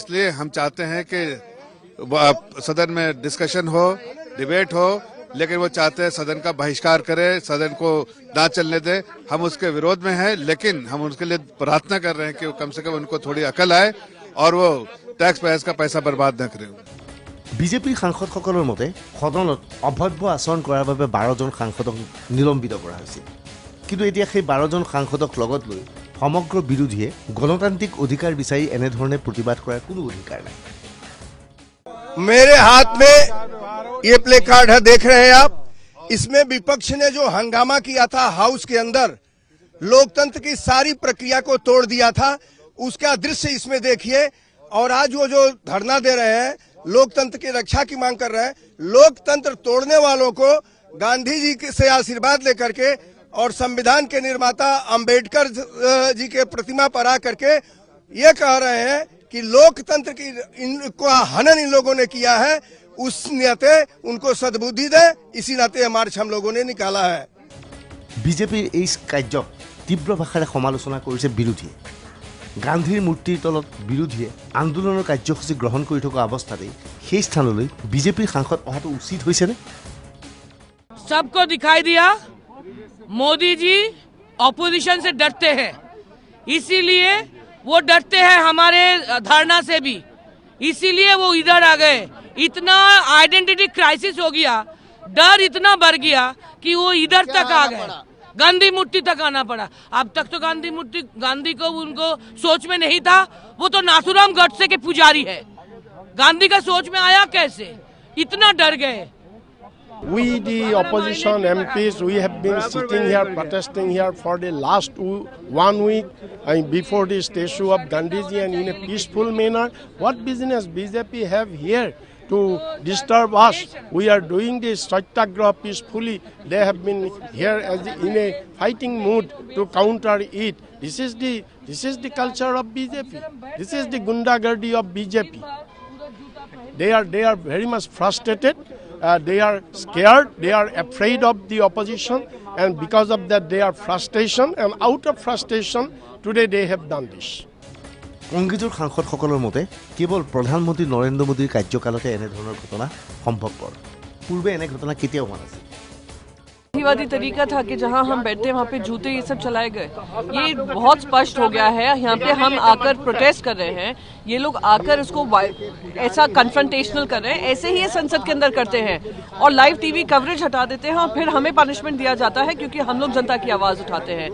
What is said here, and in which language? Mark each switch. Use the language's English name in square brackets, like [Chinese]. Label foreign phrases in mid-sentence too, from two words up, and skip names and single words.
[Hindi] इसलिए हम चाहते हैं कि सदन में डिस्कशन हो, डिबेट हो, लेकिन वो चाहते हैं सदन का बहिष्कार करे, सदन को ना चलने दे। हम उसके विरोध में हैं, लेकिन हम उसके लिए प्रार्थना कर रहे हैं कि कम से कम उनको थोड़ी अकल आए और वो [English] tax payers [Hindi] का पैसा बर्बाद न करें। [Assamese] বিজেপিৰ সাংসদসকলৰ মতে সদনত অভব্য আচৰণ কৰাৰ বাবে 12জন সাংসদক নিলম্বিত কৰা হৈছিল। কিন্তু এতিয়া সেই 12জন সাংসদক লগত লৈ সমগ্ৰ বিৰোধীয়ে গণতান্ত্ৰিক অধিকাৰ বিচাৰি এনেধৰণে প্ৰতিবাদ কৰাৰ কোনো অধিকাৰ নাই। [Hindi] मेरे हाथ में ये प्ले कार्ड है, देख रहे हैं आप। इसमें विपक्ष ने जो हंगामा किया था हाउस के अंदर, लोकतंत्र की सारी प्रक्रिया को तोड़ दिया था, उसका दृश्य इसमें देखिए। और आज वो जो धरना दे रहे हैं, लोकतंत्र की रक्षा की मांग कर रहे हैं। लोकतंत्र तोड़ने वालों को गांधी जी से आशीर्वाद लेकर के और संविधान के निर्माता अंबेडकर जी के प्रतिमा पर आकर के ये कह रहे हैं कि लोकतंत्र की इनको हनन इन लोगों ने किया है, उस नाते उनको सद्बुद्धि दे। इसी नाते ये मार्च हम लोगों ने निकाला है। [Assamese] বিজেপিৰ এই কাৰ্যক তীব্ৰ ভাষাৰে সমালোচনা কৰিছে বিৰোধীয়ে। গান্ধীৰ মূৰ্তিৰ তলত বিৰোধীয়ে আন্দোলনৰ কাৰ্যসূচী গ্ৰহণ কৰি থকা অৱস্থাতেই সেই স্থানলৈ বিজেপিৰ সাংসদ অহাটো উচিত হৈছেনে? [Hindi] सबको दिखाई दिया मोदी जी ऑपोजिशन से डरते हैं, इसीलिए वो डरते हैं हमारे धरना से भी, इसीलिए वो इधर आ गए। इतना [English] identity crisis [Hindi] हो गया, डर इतना बढ़ गया कि वो इधर तक आ गए, गांधी मूर्ति तक आना पड़ा। अब तक तो गांधी को उनको सोच में नहीं था। वो तो नाथुराम गडसे के पुजारी है, गांधी का सोच में आया कैसे? इतना डर गए। [English] We, the opposition MPs, we have been sitting here, protesting here for the last 1 week before the statue of Gandhiji and in a peaceful manner. What business BJP have here to disturb us? We are doing this Satyagraha peacefully. They have been here in a fighting mood to counter it. This is the culture of BJP. This is the gundagardi of BJP. They are very much frustrated. They are scared, they are afraid of the opposition, and because of that they are frustration, and out of frustration today they have done this. [Assamese] কংগ্ৰেছৰ সাংসদসকলৰ মতে কেৱল প্ৰধানমন্ত্ৰী নৰেন্দ্ৰ মোদীৰ কাৰ্যকালতে এনেধৰণৰ ঘটনা সম্ভৱপৰ। পূৰ্বে এনে ঘটনা কেতিয়াও হোৱা নাছিল। [Hindi] गांधीवादी तरीका था कि जहां हम बैठते वहां पे जूते ये सब चलाए गए। ये बहुत स्पष्ट हो गया है। यहाँ पे हम आकर प्रोटेस्ट कर रहे हैं, ये लोग आकर उसको ऐसा कन्फ्रंटेशनल कर रहे हैं। ऐसे ही ये संसद के अंदर करते हैं और [English] live TV coverage [Hindi] हटा देते हैं और फिर हमें पनिशमेंट दिया जाता है क्योंकि हम लोग जनता की आवाज़ उठाते हैं।